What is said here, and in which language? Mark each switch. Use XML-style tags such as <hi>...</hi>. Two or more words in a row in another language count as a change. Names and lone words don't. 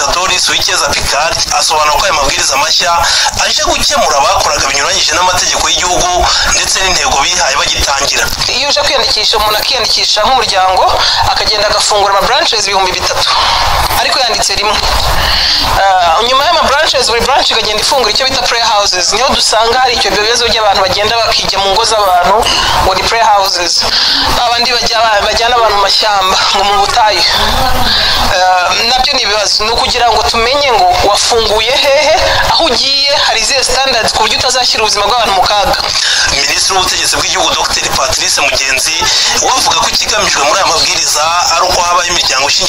<rw>Doris Uwicyeza Picard asobanura ko aya mabwiriza mashya aje gukemura abakoraga binyuranyije n'amategeko y'igihugu ndetse n'intego bihaye bagitangira. Iyo uje kwiyandikisha umuntu akiyandikisha nk'umuryango akagenda agafungura ama branches 3000 ariko yanditse rimwe. Nyuma y'ama branches buri branch ikagenda ifungura icyo bita</rw> <en>prayer houses,</en> <rw>niho dusanga hari icyo bibazo by'abantu bagenda bakijya mu ngo z'abantu ngo ni</rw> <en>prayer houses.</en> <rw>Abandi bajyana abantu mu mashyamba ngo mu butayu. Nabyo ni ibibazo, no kugira ngo tumenye ngo wafunguye hehe, aho ugiye hari ze standards ku buryo utazashyira ubuzima bw'abantu mu kaga. Minisitiri w'ubutegetsi bw'igihugu Dr. Patrice Mugenzi wavuga ko ikigamijwe muri aya mabwiriza ari uko habaho imiryango ishingiye.</rw>